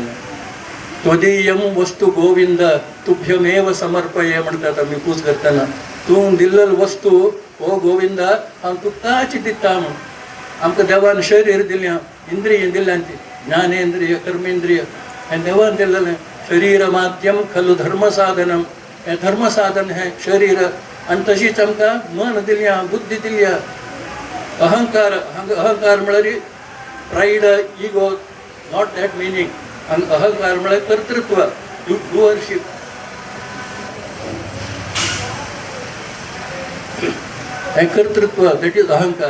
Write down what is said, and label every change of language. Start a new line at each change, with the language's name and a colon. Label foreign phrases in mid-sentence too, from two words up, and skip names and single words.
Sanskrit: त्वदीयम वस्तू गोविंद तुभ्यमेव समर्पय
Konkani: म्हणटात आमी पूज करतना. तूं दिल्लो वस्तू ओ गोविंदा हांव तुकाच दिता म्हण. आमकां देवान शरीर दिल्यां इंद्रिय दिल्यां ती ज्ञानेंद्रिय कर्मेंद्रिय हें देवान दिल्लें.
Sanskrit: शरीर माध्यम खलु धर्म साधनम
Konkani: हें धर्म साधन हें शरीर आनी तशीच आमकां मन दिल्या बुद्धी दिल्या. अहंकार म्हळ्यार
English: pride ego not that meaning.
Konkani: आनी अहंकार म्हळ्यार कर्तृत्व डुअरशीप. हें कर्तृत्व
English: that is
Konkani: अहंकार.